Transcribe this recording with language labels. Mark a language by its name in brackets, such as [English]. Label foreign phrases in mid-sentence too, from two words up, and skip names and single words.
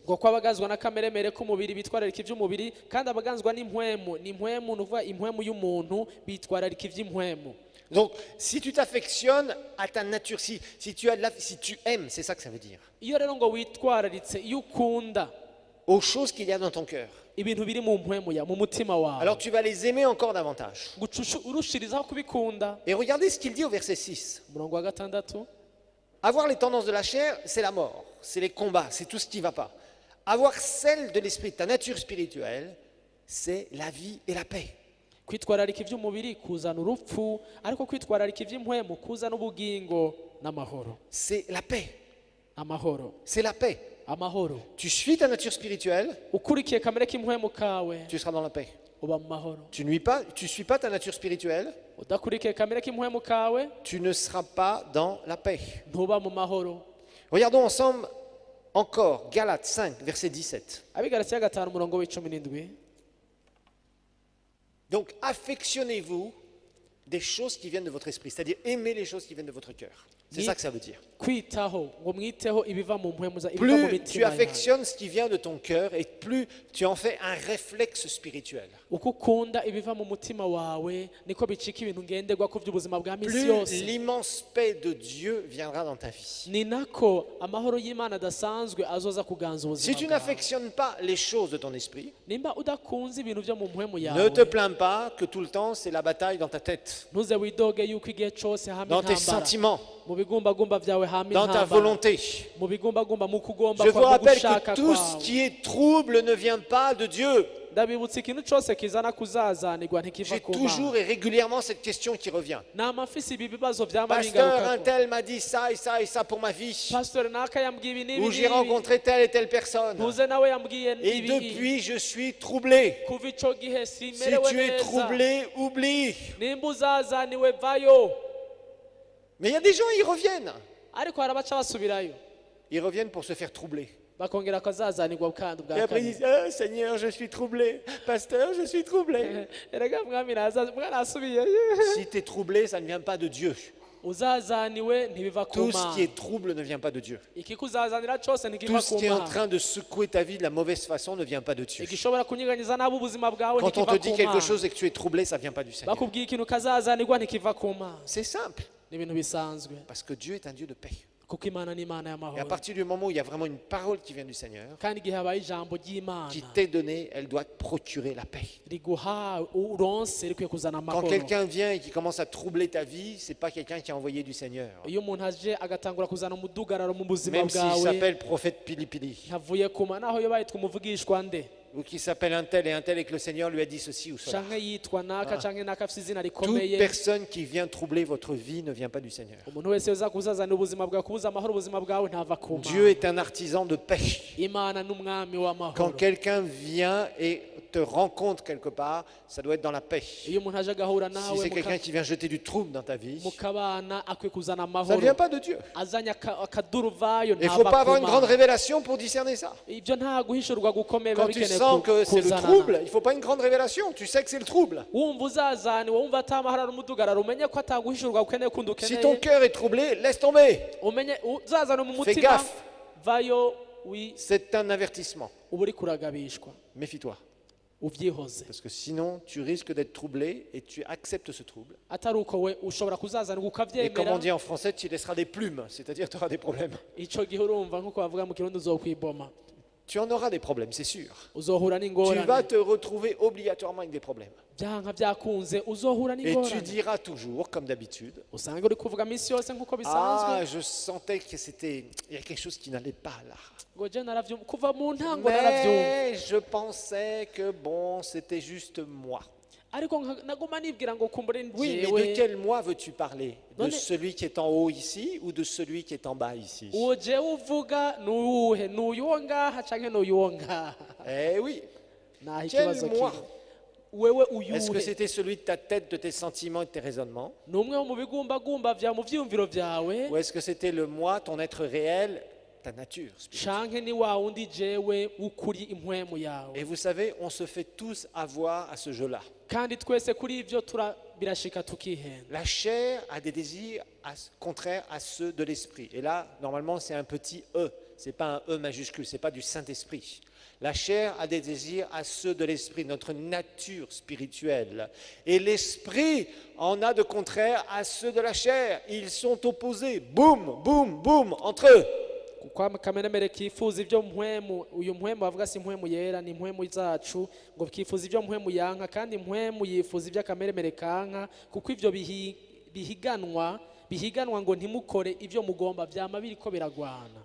[Rundi] ngo ko abagazwa n'akameremere k'umubiri bitwararika ivy'umubiri kandi abagazwa n'impwemu nuvuga impwemu y'umuntu bitwararika ivy'impwemu. [French] Donc, si tu t'affectionnes à ta nature, si tu aimes, c'est ça que ça veut dire, [Rundi] Iyo rero ngo witwararitse iyo ukunda [French] aux choses qu'il y a dans ton cœur, [Rundi] ibintu biri mu mpwemu ya mu mutima wawe [French] alors tu vas les aimer encore davantage. [Rundi] urushirizaho kubikunda. [French] Et regardez ce qu'il dit au verset 6. [Rundi] Umurongo wa gatandatu [French] Avoir les tendances de la chair, c'est la mort, c'est les combats, c'est tout ce qui ne va pas. Avoir celle de l'esprit, ta nature spirituelle, c'est la vie et la paix. [Rundi] kwitwararika ivy'umubiri kuzana urupfu ariko kwitwararika ivy'impwemu kuzana ubugingo n'amahoro. [French] C'est la paix. [Rundi] Amahoro, [French] C'est la paix. [Rundi] amahoro. [French] Tu suis ta nature spirituelle, [Rundi] Ukurikiye kamere k'impwemu kawe [French] tu seras dans la paix. [Rundi] uba mu mahoro. [French] Tu suis pas ta nature spirituelle, [Rundi] Udakurikiye kamere k'impwemu kawe [French] tu ne seras pas dans la paix. [Rundi] ntuba mu mahoro. [French] Regardons ensemble encore Galates 5, verset 17. [Rundi] Abigalatiya 5 umurongo w'17. [French] Donc affectionnez-vous des choses qui viennent de votre esprit, c'est-à-dire aimez les choses qui viennent de votre cœur. C'est ça que ça veut dire. [Rundi] Kwitaho ngo mwiteho ibiva mu mpwemu za ibiva mu [French] Plus tu [Rundi] mitima yawe. [French] affectionnes ce qui vient de ton cœur et plus tu en fais un réflexe spirituel. [Rundi] Uko ukunda ibiva mu mutima wawe niko bicika ibintu ngenderwa ku by'ubuzima bwa misi [French] Plus [Rundi] yose. [French] l'immense paix de Dieu viendra dans ta vie. [Rundi] Ni nako amahoro y'Imana adasanzwe azoza kuganza [French] Si [Rundi] ubuzima [French] tu [Rundi] bwawe. [French] n'affectionnes pas les choses de ton esprit, [Rundi] Nimba udakunze ibintu byo mu mpwemu [French] ne [Rundi] yawe [French] te plains pas que tout le temps c'est la bataille dans ta tête, [Rundi] ntuze widoge yuko igihe cyose hama [French] dans tes [Rundi] intambara [French] sentiments, [Rundi] mu bigumbagumba byawe hama [French] dans ta [Rundi] intambara [French] volonté. [Rundi] mu bigumbagumba mu kugomba [French] Je vous [Rundi] kwa mu [French] rappelle [Rundi] gushaka [French] que tout ce [Rundi] kwawe. [French] qui est trouble ne vient pas de Dieu. [Rundi] Ndabibutsa ikintu cyose kizana kuzazanirwa ntikiva [French] J'ai [Rundi] ku [French] toujours [Rundi] Mana. [French] et régulièrement cette question qui revient. [Rundi] Nama mfise ibi bibazo byama [French] Pasteur, un [Rundi] bingarukako. [French] tel m'a dit ça et ça et ça pour ma vie. [Rundi] Pastor naka yambwiye ibi n'ibi [French] Ou j'ai rencontré telle et telle personne. [Rundi] ntuze nawe yambwiye [French] Et [Rundi] ibi [French] depuis, je suis troublé. [Rundi] kuva ico gihe [French] Si [Rundi] simerewe [French] tu es [Rundi] neza [French] troublé, oublie. [Rundi] nimba uzazaniwe vayo. [French] Mais il y a des gens, ils reviennent. [Rundi] Ariko hari abaca basubirayo [French] Ils reviennent pour se faire troubler. [Rundi] bakongera akazazanirwa kandi [French] Et [Rundi] bwa [French] après, ils [Rundi] kabiri. [French] disent, ah, Seigneur, je suis troublé. Pasteur, je suis troublé. [Rundi] Erega mwami mwarasubiyeyo. [French] Si tu es troublé, ça ne vient pas de Dieu. [Rundi] Uzazaniwe ntibiva ku [French] Tout ce qui [Rundi] Mana. [French] est trouble ne vient pas de Dieu. [Rundi] Ikikuzazanira cyose [French] Tout [Rundi] ntikiva [French] ce [Rundi] ku [French] qui est en [Rundi] Mana. [French] train de secouer ta vie de la mauvaise façon ne vient pas de Dieu. [Rundi] Igishobora kunyiganyiza nabi ubuzima bwawe [French] Quand on te [Rundi] ntikiva [French] dit [Rundi] ku [French] quelque [Rundi] Mana. [French] chose et que tu es troublé, ça ne vient pas du Seigneur. [Rundi] Bakubwiye ikintu kazazanirwa ntikiva ku Mana. [French] C'est simple. [Rundi] Ni ibintu bisanzwe [French] Parce que Dieu est un Dieu de paix. [Rundi] kuko Imana ni Imana [French] Et à [Rundi] y'amahoro. [French] partir du moment où il y a vraiment une parole qui vient du Seigneur, [Rundi] Kandi igihe habaye ijambo ry'Imana [French] qui t'est donnée, elle doit te procurer la paix. [Rundi] riguha uronse rikwiye kuzana [French] Quand [Rundi] amahoro. [French] quelqu'un vient et qui commence à troubler ta vie, c'est pas quelqu'un qui est envoyé du Seigneur. [Rundi] Iyo umuntu aje agatangura kuzana umudugararo mu buzima [French] Même s'il [Rundi] bwawe [French] s'appelle prophète Pili-Pili, [Rundi] ntavuye ku Mana aho yo bayitwa umuvugishwa nde [French] ou qui s'appelle un tel et que le Seigneur lui a dit ceci ou cela. [Rundi] canke yitwa naka canke naka afite izina [French] Toute [Rundi] rikomeye. [French] personne qui vient troubler votre vie ne vient pas du Seigneur. [Rundi] Umuntu wese uza kuzazana ubuzima bwawe kubuza amahoro ubuzima bwawe ntava ku [French] Dieu [Rundi] Mana. [French] est un artisan de paix. [Rundi] Imana n'umwami [French] Quand [Rundi] w'amahoro. [French] quelqu'un vient et te rencontre quelque part, ça doit être dans la paix. [Rundi] iyo umuntu aje agahura [French] Si [Rundi] nawe [French] c'est quelqu'un qui vient jeter du trouble dans ta vie, [Rundi] mukabana akwiye kuzana [French] ça ne [Rundi] amahoro [French] vient pas de Dieu. [Rundi] azanye akaduruvayo [French] Il ne faut pas avoir une grande révélation pour discerner ça. [Rundi] ibyo nta guhishurwa gukomeye biba [French] Quand tu [Rundi] bikeneye [French] sens que c'est le [Rundi] kuzanana [French] trouble, il ne faut pas une grande révélation. Tu sais que c'est le trouble. [Rundi] wumva uzazaniwe wumva atamaharara umudugararo umenye ko ataguhishurwa ukeneye kundi [French] Si ton [Rundi] ukeneye [French] cœur est troublé, laisse tomber. [Rundi] umenye uzazana mu [French] Fais [Rundi] mutima [French] gaffe. [Rundi] vayo [French] C'est un avertissement. [Rundi] uba uri kuragabishwa [French] Méfie-toi. [Rundi] ubyihoze [French] Parce que sinon, tu risques d'être troublé et tu acceptes ce trouble. [Rundi] atari uko we ushobora kuzazanirwa [French] Et comme [Rundi] ukabyemera [French] on dit en français, tu laisseras des plumes, c'est-à-dire tu auras des problèmes. [Rundi] icyo gihe urumva nk'uko bavuga mu kirundi uzokwiboma [French] Tu en auras des problèmes, c'est sûr. [Rundi] uzohura [French] Tu vas [Rundi] n'ingorane [French] te retrouver obligatoirement avec des problèmes. [Rundi] byanka byakunze uzohura [French] Et tu [Rundi] n'ingorane [French] diras toujours, comme d'habitude, [Rundi] usanga uri kuvuga minsi yose nk'uko bisanzwe [French] ah, je sentais que c'était, il y a quelque chose qui n'allait pas là. [Rundi] ngo je naravyumva kuva mu ntango naravyumva [French] Mais je pensais que bon, c'était juste moi. [Rundi] ariko naguma nibwira ngo kumbure [French] Oui, mais de [Rundi] jewe [French] quel moi veux-tu parler? De Non, mais- celui qui est en haut ici ou de celui qui est en bas ici? [Rundi] uwo jewe uvuga nuwuhe n'uyuwo ngaha canke n'uyuwo ngaha [French] Eh oui. [Rundi] naho [French] Quel [Rundi] ikibazo [French] moi? [Rundi] kiri wewe [French] Est-ce que [Rundi] uyuhe [French] c'était celui de ta tête, de tes sentiments et de tes raisonnements? [Rundi] ni umwe wo mu bigumbagumba vya mu vyiyumviro vyawe [French] Ou est-ce que c'était le moi, ton être réel, ta nature spirituelle? [Rundi] canke ni wa wundi jewe w'ukuri impwemu [French] Et [Rundi] yawe [French] vous savez, on se fait tous avoir à ce jeu-là. [Rundi] kandi twese kuri ivyo birashika tukihenda [French] La chair a des désirs contraires à ceux de l'esprit. Et là, normalement, c'est un petit E. C'est pas un E majuscule, c'est pas du Saint-Esprit. La chair a des désirs à ceux de l'esprit, notre nature spirituelle. Et l'esprit en a de contraires à ceux de la chair. Ils sont opposés. Boum, boum, boum, entre eux. [Rundi] kuko kamenemere kifuza ivyo mpwemu uyu mpwemu bavuga si impwemu yera ni impwemu zacu ngo kifuza ivyo mpwemu yanka kandi impwemu yifuza ivyo akameremere kanka kuko ivyo bihiganwa ngo ntimukore ivyo mugomba vyama biriko biragwana